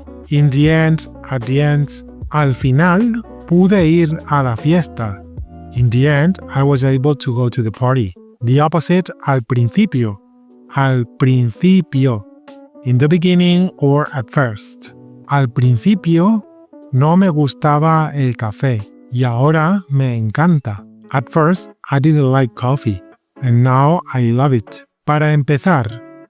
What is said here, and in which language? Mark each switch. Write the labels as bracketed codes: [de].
[en] In the end, at the end. [es] Al final, pude ir a la fiesta. [en] In the end, I was able to go to the party. The opposite, al principio. Al principio. In the beginning or at first. [es] Al principio, no me gustaba el café. Y ahora me encanta. [en] At first, I didn't like coffee. And now I love it. Para empezar.